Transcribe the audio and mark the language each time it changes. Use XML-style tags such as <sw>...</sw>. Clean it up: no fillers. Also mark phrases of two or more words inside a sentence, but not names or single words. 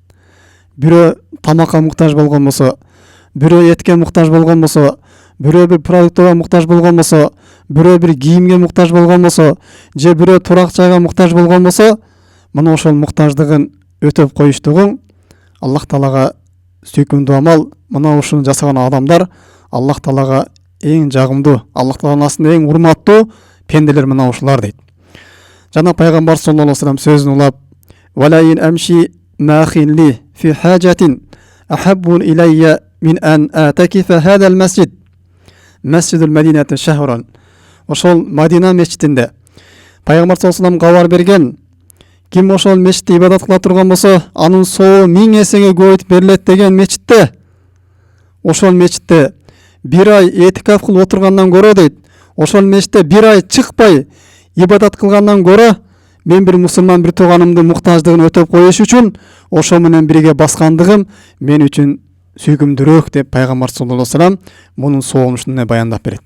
<ky>Бирөө тамакка муктаж болгон болсо, бирөө этке муктаж болгон болсо, бирөө бир продуктка муктаж болгон болсо, бирөө бир кийимге муктаж болгон болсо, же бирөө турак жайга муктаж болгон болсо, мына ошол муктаждыгын өтөп коюштугун Аллах Таалага сүйкүмдүү амал. Мына ушуну жасаган адамдар Аллах Таалага эң жагымдуу, Аллах Тааланын астында эң урматтуу пенделер мына ушулар дейт. Жана Пайгамбар</ky> <ar>صلى الله عليه وسلم</ar> <ky>сөзүн улап:</ky> <ar>"ولأن أمشي مع أخي في حاجة أحب إلي من أن أعتكف في هذا المسجد." مسجد المدينة شهرا.</ar> <ky>Ошол Мадина мечитинде Пайгамбар</ky> <ar>صلى الله عليه وسلم</ar> <ky>кабар берген: "Ким ошол мечитте ибадат кыла турган болсо, анын сообу 1000 эсеге көбөйтүп берилет" деген мечитте, ошол мечитте бир ай этикаф кылып отургандан көрө дейт, ошол мечитте бир ай чыкпай ибадат кылгандан көрө, мен бир мусулман бир тууганымдын муктаждыгын өтөп коюш үчүн ошо менен бирге баскандыгым мен үчүн сүйкүмдүүрөөк деп Пайгамбар</ky> <ar>صلى الله عليه وسلم</ar> <ky>мунун сообун ушундай баяндап берет.</ky>